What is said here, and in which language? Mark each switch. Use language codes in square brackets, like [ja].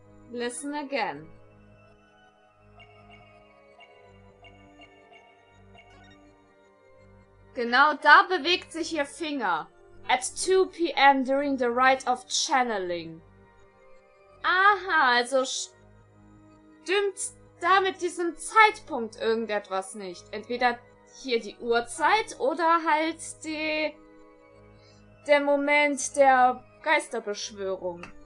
[en] Listen again. [de] Genau da bewegt sich ihr Finger. [en] At 2 p.m. during the rite of channeling. [de] Aha, also stimmt da mit diesem Zeitpunkt irgendetwas nicht. Entweder hier die Uhrzeit oder halt der Moment der Geisterbeschwörung.